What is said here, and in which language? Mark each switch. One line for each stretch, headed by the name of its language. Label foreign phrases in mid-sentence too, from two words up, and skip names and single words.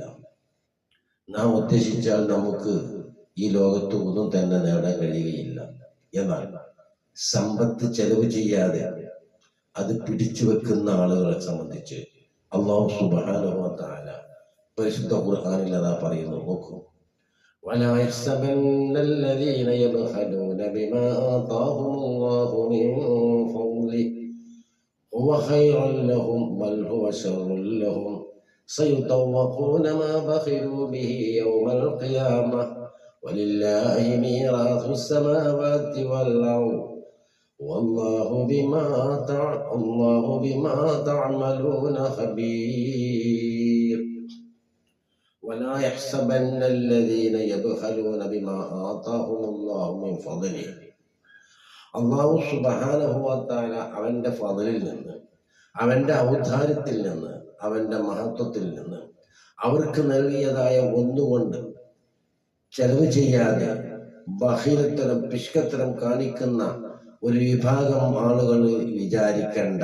Malayalam: നാം ഉദ്ദേശിച്ചാൽ നമുക്ക് ഈ ലോകത്ത് ഒന്നും തന്നെ നേടാൻ കഴിയുകയില്ല. എന്നാൽ സമ്പത്ത് ചെലവ് ചെയ്യാതെ അത് പിടിച്ചു വെക്കുന്ന ആളുകളെ സംബന്ധിച്ച്
Arabic: الله سبحانه وتعالى
Malayalam: പരിശുദ്ധ ഖുർആനിൽ അതാ പറയുന്നു. നോക്കൂ,
Arabic: ولا يحسبن الذين يبخلون بما آتاهم الله من فضله هو خير لهم بل هو شر لهم سيطوقون ما بخلوا به يوم القيامة ولله ميراث السماوات والأرض والله بما تعملون خبير. ولا يحسبن الذين يبخلون بما آتاهم الله من فضله. الله سبحانه وتعالى
Malayalam: അവന്റെ ഫضലിൽ നിന്ന്, അവന്റെ ഔദാര്യത്തിൽ നിന്ന്, അവന്റെ മഹത്വത്തിൽ നിന്ന് അവർക്ക് നൽകിയതായ ഒന്നുകൊണ്ട് ചെലവ് ചെയ്യാതെ ബഖീലത്തരം പിഷ്കത്തരം കാണിക്കുന്ന ഒരു വിഭാഗം ആളുകൾ വിചാരിക്കണ്ട.